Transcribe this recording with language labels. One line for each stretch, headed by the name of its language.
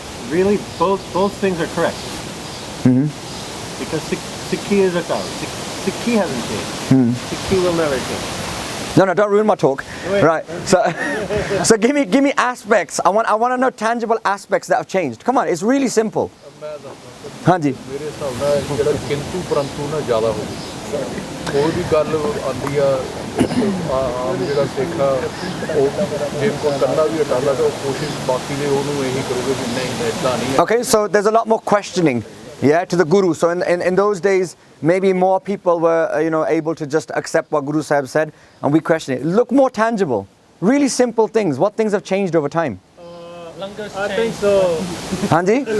English: Really, both things are correct. Because Sikhi is a cow. Sikhi hasn't changed. Sikhi will never change. No, don't ruin my talk. Right. So give me aspects. I want to know tangible aspects that have changed. Come on, it's really simple. Hanji.
Punjabi: ਮੇਰੇ ਹਿਸਾਬ ਨਾਲ ਜਿਹੜਾ ਕਿੰਤੂ ਪਰੰਤੂ ਨਾ ਜ਼ਿਆਦਾ ਹੋ ਗਿਆ ਕੋਈ ਵੀ ਗੱਲ ਆਉਂਦੀ ਆ ਆਮ ਜਿਹੜਾ ਸਿੱਖ ਆ ਉਹ ਜੇ ਕੋਈ ਕਰਨਾ ਵੀ ਹਟਾਉਂਦਾ ਤਾਂ ਉਹ ਕੋਸ਼ਿਸ਼ ਬਾਕੀ ਦੇ ਉਹਨੂੰ ਇਹੀ ਕਰੂਗੇ ਕਿ ਨਹੀਂ ਇਦਾਂ ਨਹੀਂ
English: Okay, so there's a lot more questioning, yeah, to the Guru. So in those days, maybe more people were able to just accept what Guru Sahib said, and we question it. Look more tangible, really simple things. What things have changed over time? I think so. Hanji?